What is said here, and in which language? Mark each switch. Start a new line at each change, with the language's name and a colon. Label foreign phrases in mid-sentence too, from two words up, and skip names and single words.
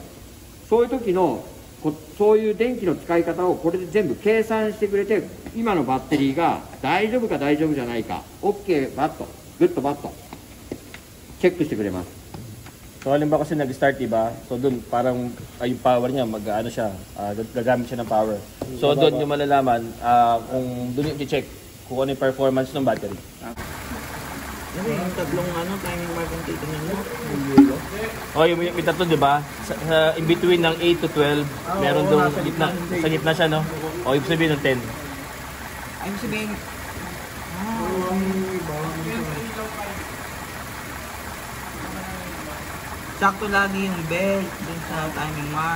Japanese: そういう時のそういう電気の使い方をこれで全部計算してくれて今のバッテリーが大丈夫か大丈夫じゃないか
English: OK bad good bad check
Japanese: してくれます。
Filipino: So halimbawa kasi nag-start, diba? So doon parang yung power niya, siya, gagamit siya ng power. So doon yung malalaman kung doon yung i-check kung ano yung performance ng battery. Yung tatlong timing marking titingnan mo. Oh, yung tatlo, diba?
English: In between
Filipino: ng 8 to 12, meron doon sa gitna siya, no? O ibig sabihin ng 10. Ibig sabihin, sakto lagi yung belt dun sa timing mark.